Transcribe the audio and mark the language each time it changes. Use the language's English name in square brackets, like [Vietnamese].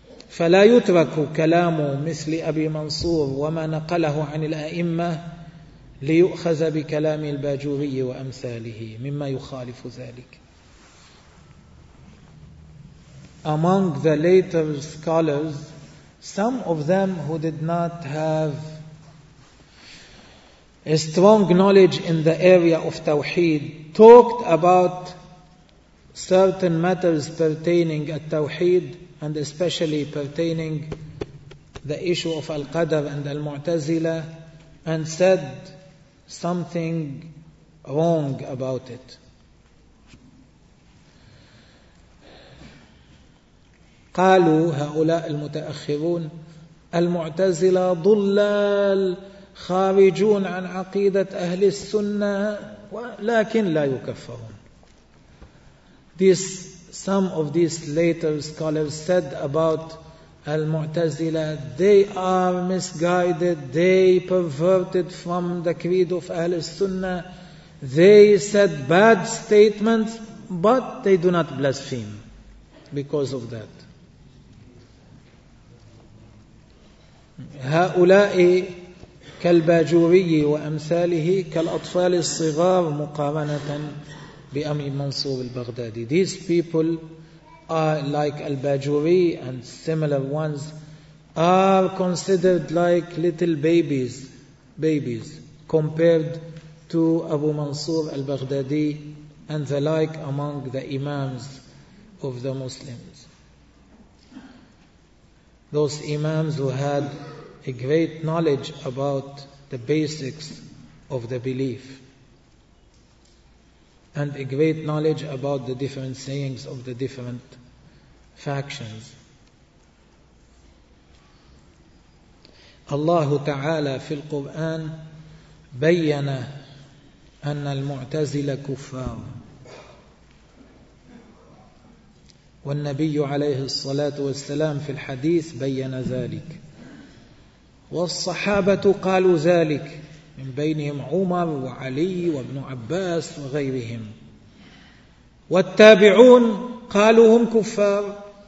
[Arabic] فلا يترك كلام مثل أبي منصور وما نقله عن الأئمة ليؤخذ بكلام الباجوري وأمثاله مما يخالف ذلك. [English] Among the later scholars, some of them who did not have a strong knowledge in the area of Tawheed talked about certain matters pertaining at Tawheed, and especially pertaining the issue of Al-Qadr and Al-Mu'tazila, and said something wrong about it. [Arabic] قالوا هؤلاء المتأخرون المعتزلة ضلال خارجون عن عقيدة أهل السنة ولكن لا يكفرون. [English] Some of these later scholars said about Al-Mu'tazila, they are misguided, they perverted from the creed of Ahl-Sunnah, they said bad statements, but they do not blaspheme because of that. [Arabic] هؤلاء كالباجوري وأمثاله كالأطفال الصغار مقارنة بأمي منصور البغدادي. [English] These people are like Al-Bajuri and similar ones are considered like little babies compared to Abu Mansur al-Baghdadi and the like among the imams of the Muslims. Those imams who had a great knowledge about the basics of the belief and a great knowledge about the different sayings of the different factions. [Arabic] الله تعالى في القرآن بيّن أن المعتزل كفار، والنبي عليه الصلاة والسلام في الحديث بيّن ذلك، والصحابة قالوا ذلك من بينهم عمر وعلي وابن عباس وغيرهم، والتابعون قالوا هم كفار،